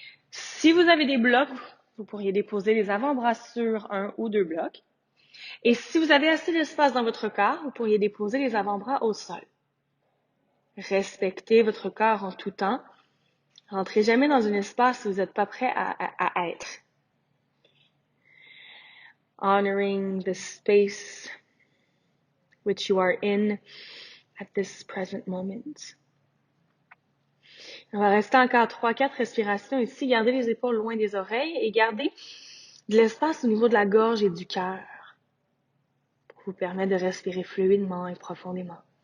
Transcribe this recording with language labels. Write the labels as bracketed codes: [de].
[fr] Si vous avez des blocs, vous pourriez déposer les avant-bras sur un ou deux blocs. Et si vous avez assez d'espace dans votre corps, vous pourriez déposer les avant-bras au sol. Respectez votre corps en tout temps. Rentrez jamais dans un espace où vous n'êtes pas prêt à être. [en] Honoring the space which you are in at this present moment. [fr] On va rester encore 3-4 respirations ici. Gardez les épaules loin des oreilles et gardez de l'espace au niveau de la gorge et du cœur pour vous permettre de respirer fluidement et profondément.